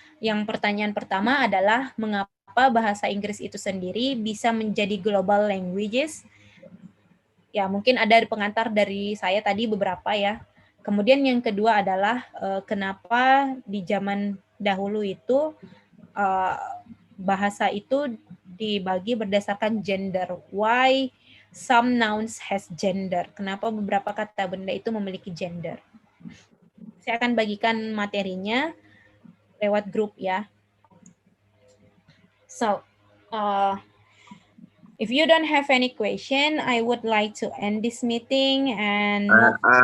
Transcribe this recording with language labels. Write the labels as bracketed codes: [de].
[id] Yang pertanyaan pertama adalah mengapa bahasa Inggris itu sendiri bisa menjadi global languages? Ya, mungkin ada pengantar dari saya tadi beberapa ya. Kemudian yang kedua adalah kenapa di zaman dahulu itu bahasa itu dibagi berdasarkan gender. [en] Why some nouns has gender? [id] Kenapa beberapa kata benda itu memiliki gender? Saya akan bagikan materinya lewat grup ya. [en] So, if you don't have any question, I would like to end this meeting and move